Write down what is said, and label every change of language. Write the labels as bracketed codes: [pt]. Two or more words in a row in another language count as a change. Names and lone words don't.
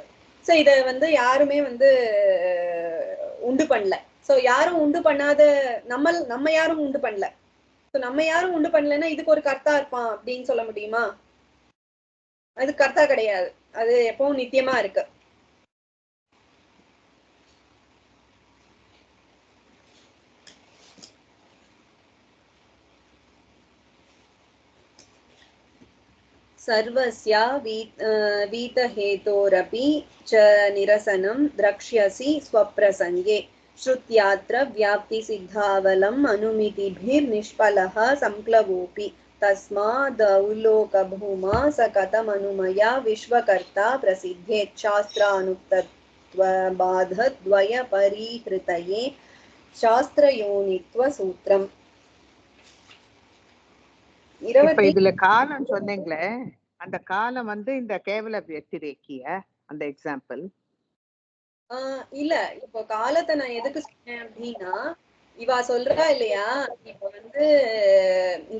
[ta] சோ இத வந்து யாருமே வந்து உண்டு பண்ணல. சோ யாரும் உண்டு பண்ணாத நம்ம யாரும் உண்டு பண்ணல. சோ நம்ம யாரும் உண்டு பண்ணலன்னா இதுக்கு ஒரு கர்த்தா இருப்பான் அப்படின்னு சொல்ல முடியுமா? அது கர்த்தா கிடையாது, அது எப்பவும் நித்தியமா இருக்கு. [sa] सर्वस्या वीतहेतोरपि च निरसनं द्रक्ष्यसि स्वप्रसङ्गे श्रुत्यात्र व्याप्तिसिद्धावलम् अनुमितिभिर्निष्फलः संप्लवोऽपि तस्मादवलोकभूमा स कथमनुमया विश्वकर्ता प्रसिद्धेच्छास्त्रानुक्तत्वबाधद्वयपरिहृतये शास्त्रयोनित्वसूत्रम्. [ta] இப்ப இதுல காலம் சொன்னீங்களே, அந்த காலம் வந்து இந்த கேவல வத்திரேக்கிய அந்த எக்ஸாம்பிள் இல்ல. இப்போ காலத்தை நான் எதுக்கு சொன்னேன் அப்படின்னா, இவா சொல்றா இல்லையா, இப்ப வந்து இந்த